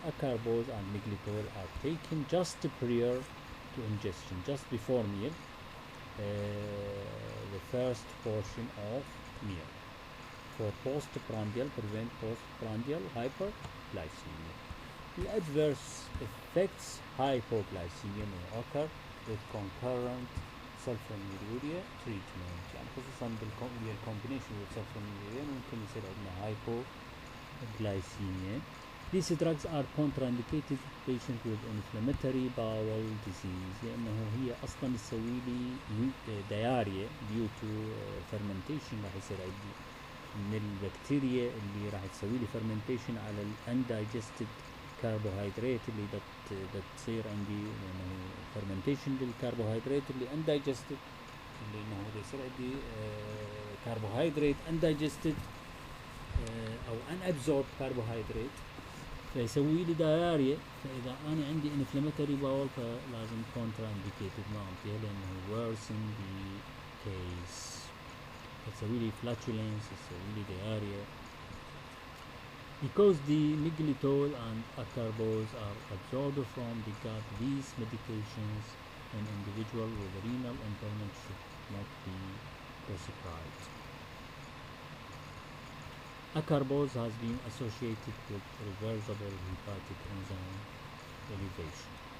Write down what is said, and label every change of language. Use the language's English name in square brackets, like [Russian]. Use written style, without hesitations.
[English] Acarbose and Neglytol are taken just prior to ingestion, just before meal, the first portion of meal, for prevent postprandial hyperglycemia. The adverse effects: hypoglycemia may occur with concurrent sulfonylurea treatment، [Arabic] يعني خصوصا بالcombination with sulfonylurea ممكن يصير عندنا [English] hypoglycemia. These drugs are contraindicated in patients with inflammatory bowel disease [Arabic] لأنه هي أصلا تسوي لي [English] diarrhea due to fermentation، [Arabic] راح يصير عندي من البكتيريا اللي راح تسوي لي fermentation على undigested carbohydrate اللي تصير عندي fermentation للكربوهيدرات اللي undigested، اللي انه يصير عندي carbohydrate undigested او unabsorbed carbohydrate فيسوي لي diarrhea. فاذا انا عندي inflammatory bowel فلازم contraindicated ما اعطيها لانه [English] worsen the case، [Arabic] تسوي لي flatulence، تسوي لي diarrhea. [English] Because the Neglytol and acarbose are absorbed from the gut, these medications in individuals with renal impairment should not be prescribed. Acarbose has been associated with reversible hepatic enzyme elevation.